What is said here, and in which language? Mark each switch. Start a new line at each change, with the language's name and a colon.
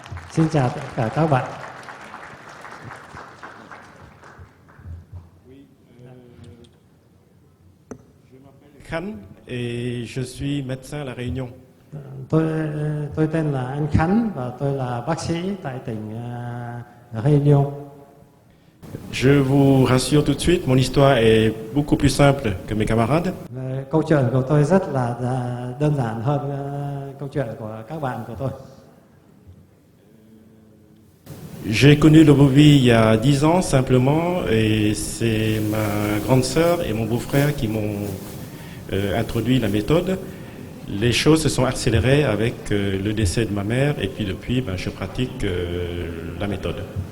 Vietnamese: Xin chào tất cả các bạn.
French: Je m'appelle Khan et je suis médecin à La Réunion.
Vietnamese: Tôi tên là anh Khánh và tôi là bác sĩ tại tỉnh Réunion.
French: Je vous rassure tout de suite, mon histoire est beaucoup plus simple que mes camarades.
Vietnamese: Câu chuyện của tôi rất là đơn giản hơn câu chuyện của các bạn của tôi.
French: J'ai connu le Vovi il y a 10 ans simplement, et c'est ma grande sœur et mon beau-frère qui m'ont introduit la méthode. Les choses se sont accélérées avec le décès de ma mère, et puis depuis, je pratique la méthode.